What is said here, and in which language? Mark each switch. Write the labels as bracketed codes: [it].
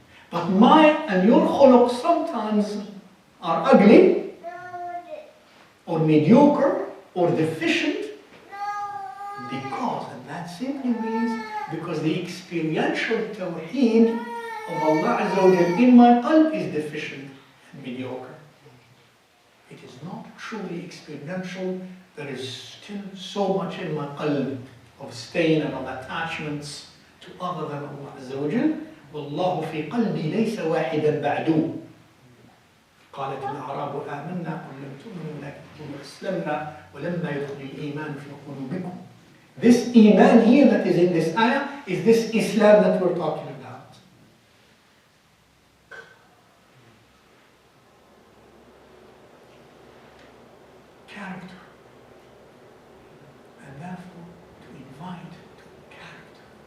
[en] But my and your khuluq sometimes are ugly, or mediocre, or deficient, because, and that simply means, because the experiential Tawheed of Allah Azza wa Jal in my qalb is deficient and mediocre. It is not truly experiential. There is still so much in my qalb of stain and of attachments to other than Allah Azza wa Jal. [ar] وَاللَّهُ فِي قَلْبِي لَيْسَ وَاحِدًا بَعْدُ. قالت الأعراب آمنا قل لم تؤمنوا ولكن قولوا أسلمنا ولما يدخل الإيمان في قلوبكم. [en] This Iman here that is in this ayah is this Islam that we're talking about. Character. And therefore to invite to character.